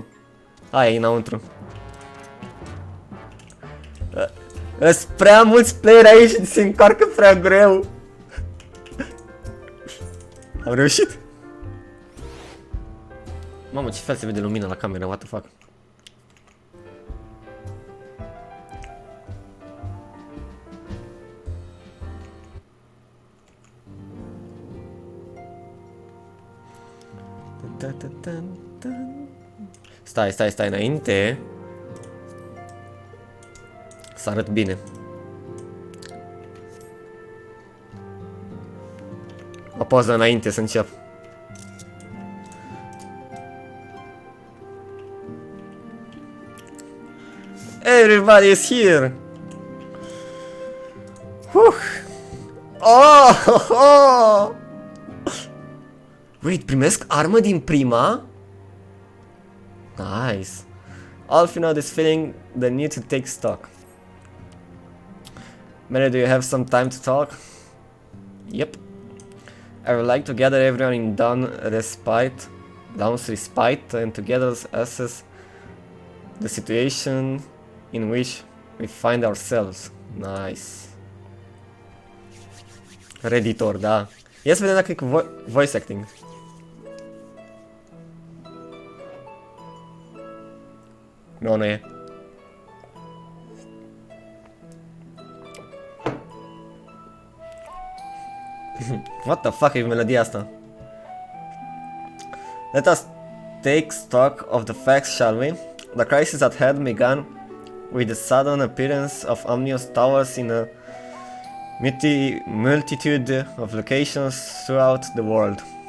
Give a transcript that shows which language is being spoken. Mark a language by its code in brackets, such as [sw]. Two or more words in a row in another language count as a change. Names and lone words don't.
[ro] Hai, e înăuntru. Sunt prea mulți player aici și se încarcă prea greu. Am reușit? Mamă, ce fel se vede lumina la cameră, [en] what the fuck? [ro] Stai înainte. Să arăt bine. O poză înainte să încep. [en] Everybody is here. Oh! [ro] Wait, primesc armă din prima? Nice. [en] Alfie now is feeling the need to take stock. Mary, do you have some time to talk? Yep. I would like to gather everyone in Dawn's respite and together assess the situation in which we find ourselves. Nice. Redditor, [ro] da. Ia să vedem dacă e cu [en] voice acting. [ro] Nu e. [en] What the fuck [ro] e melodia asta? [en] Let us take stock of the facts, shall we? The crisis at hand began with the sudden appearance of ominous towers in a multitude of locations throughout the world.